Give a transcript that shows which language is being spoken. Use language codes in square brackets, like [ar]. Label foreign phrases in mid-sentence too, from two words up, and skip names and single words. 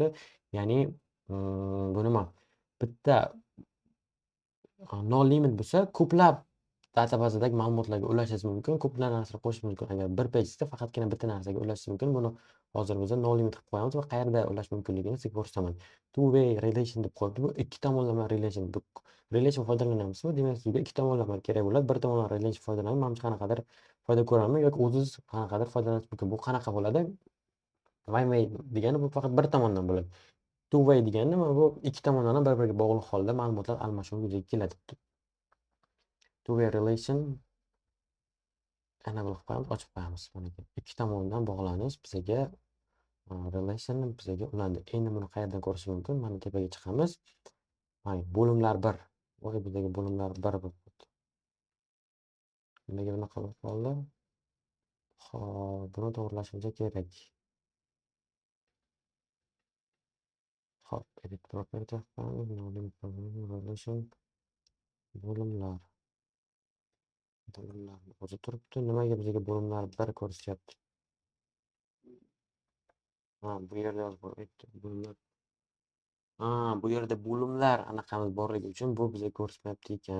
[uz] Ya'ni bu nima? Bitta [en] no limit [uz] bo'lsa, ko'plab databazadagi ma'lumotlarga ulashingiz mumkin, ko'plab narsalar qo'shish mumkin. Agar bir pejda faqatgina bitta narsaga ulashingiz mumkin. Buni hozir biz [en] no limit [uz] qilib qo'yamiz va qayerda ulash mumkinligini sizga ko'rsataman. [en] Two way relation [uz] deb qo'yibdi. Bu ikki tomonlama relation. Bu relation foydalanyapsizmi? Demak, sizga ikki tomonlama kerak bo'ladi. Bir tomonlama relation foydalanib, mana qanaqadir foyda ko'raman yoki o'zingiz qanaqadir foydalanish mumkin. Bu qanaqa bo'ladi? [en] One way [uz] degani bu faqat bir tomondan bo'ladi. [en] Two way [uz] degani nima? Bu ikki tomondan ham bir-biriga bog'liq holda ma'lumotlar almashuvi yuzaga keladi. [en] Two way relation enable [uz] qilib qo'yamiz, ochib qo'yamiz. Mana ikki tomondan bog'lanish bizga relation bizga ulandi. Endi buni qayerdan ko'rish mumkin? Mana tepaga chiqamiz. Mana bo'limlar 1. Voy, bizga bo'limlar 1 bo'lib qoldi. Nimaga bunaqa bo'lib qoldi? Xo'p, buni to'g'rilashimiz kerak. Xo'p, [en] edit property relation bo'limlar. [uz] Bo'limlar o'zi turibdi. Nimaga bizga bo'limlar 1 ko'rsatyapti? Bu yerda yozib qo'yibdi. Bo'limlar. Bu yerda bo'limlar anaqamiz borligi uchun bu bizga ko'rsatmayapti ekan.